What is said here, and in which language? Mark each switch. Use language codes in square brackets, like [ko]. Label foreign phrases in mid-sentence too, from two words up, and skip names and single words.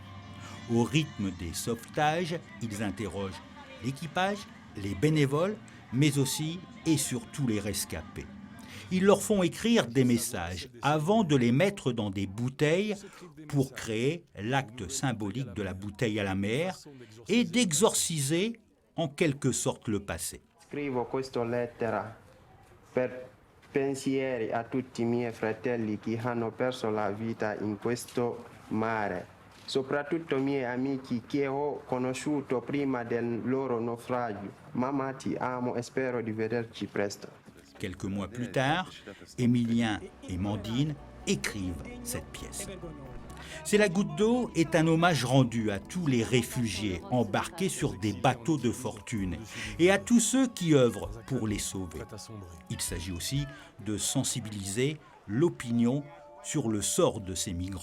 [fr] Au rythme des sauvetages, ils interrogent l'équipage, les bénévoles, mais aussi et surtout les rescapés. Ils leur font écrire des messages avant de les mettre dans des bouteilles pour créer l'acte symbolique de la bouteille à la mer et d'exorciser en quelque sorte le passé. [it] Scrivo questa lettera per pensieri a tutti i miei fratelli che hanno perso la vita in questo mare, soprattutto miei amici che ho conosciuto prima del loro naufragio. Mamma, ti amo e spero di vederci presto. [fr] Quelques mois plus tard, Emilien et Mandine écrivent cette pièce. C'est la goutte d'eau est un hommage rendu à tous les réfugiés embarqués sur des bateaux de fortune et à tous ceux qui œuvrent pour les sauver. Il s'agit aussi de sensibiliser l'opinion sur le sort de ces migrants.